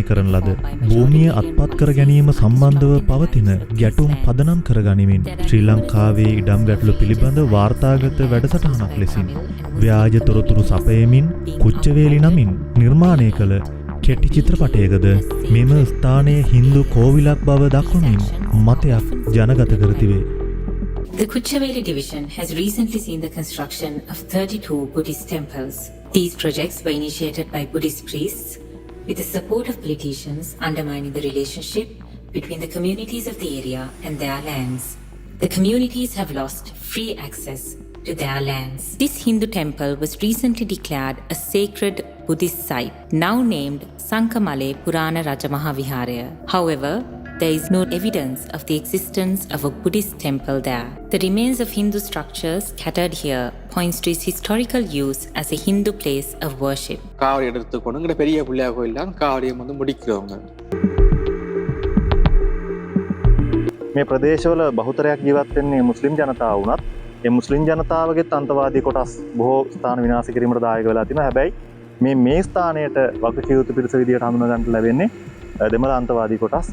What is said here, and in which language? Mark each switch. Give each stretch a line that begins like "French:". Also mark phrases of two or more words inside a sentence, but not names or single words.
Sinhala: කරන ලද භූමිය අත්පත් කර ගැනීම සම්බන්ධව පවතින ගැටුම් පදනම් කර ගනිමින් ශ්‍රී ලංකාවේ ඉඩම් ගැටලු පිළිබඳ වාර්තාගත වැඩසටහනක් ලෙසින් ව්‍යාජ තොරතුරු සපයමින් කුච්චවේලි නමින් නිර්මාණය කළ කෙටි චිත්‍රපටයකද මෙම ස්ථානයේ හින්දු කෝවිලක් බව දක්වමින් මතයක් ජනගත කර තිබේ.
English: The Kuchhaveli division has recently seen the construction of 32 Buddhist temples. These projects were initiated by Buddhist priests with the support of politicians, undermining the relationship between the communities of the area and their lands. The communities have lost free access to their lands. This Hindu temple was recently declared a sacred Buddhist site, now named Sankamale Purana Rajamaha Viharaya. However, there is no evidence of the existence of a Buddhist temple there. The remains of Hindu structures scattered here points to its historical use as a Hindu place of worship.
Tamil: காவடி எடுத்துக்கொண்டு இங்கே பெரிய பிள்ளையார் கோயில் தான் காவடியை முடிக்கிறவங்க.
Sinhala: මේ ප්‍රදේශවල බහුතරයක් ජීවත් වෙන්නේ මුස්ලිම් ජනතාව වුණත් ඒ මුස්ලිම් ජනතාවගේ අන්තවාදී කොටස් බොහෝ ස්ථාන විනාශ කිරීමට දායක වෙලා තිනවා. හැබැයි මේ ස්ථානයට වගකිව යුතු පිරිස විදියට හඳුනා ගන්නට ලැබෙන්නේ දෙමළ අන්තවාදී කොටස්.